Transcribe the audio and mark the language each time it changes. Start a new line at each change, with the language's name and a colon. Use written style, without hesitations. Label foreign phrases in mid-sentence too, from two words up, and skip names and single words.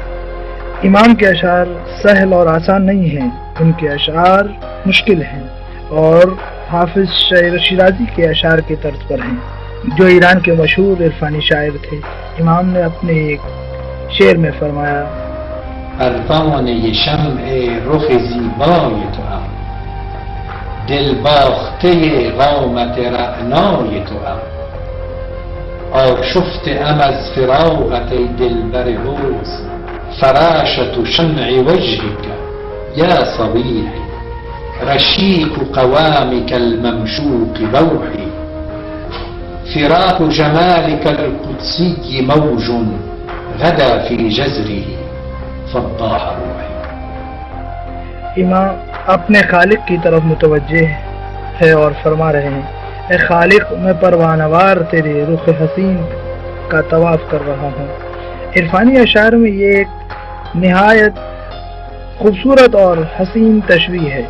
Urdu: امام کے اشعار سہل اور آسان نہیں ہیں، ان کے اشعار مشکل ہیں اور حافظ شاعر شیرازی کے اشعار کے طرز پر ہیں، جو ایران کے مشہور عرفانی شاعر تھے۔ امام نے اپنے ایک شعر میں فرمایا:
Persian: پروانه شمع رخ زیبای تو ام، دل باخته قامت رعنای تو ام، آشفته ام از فراقت ای دلبر حسن،
Arabic: فراشة شمع وجهك یا صبیحی، رشیق قوامك الممشوق روحی، فراق جمالك القدسي موج غدا في جزره، فضاح روحي.
Urdu: امام اپنے خالق کی طرف متوجہ ہے اور فرما رہے ہیں، اے خالق، میں پروانہ وار تیرے رخ حسین کا طواف کر رہا ہوں. عرفانی اشعار میں یہ ایک نہایت خوبصورت اور حسین تشبیہ ہے.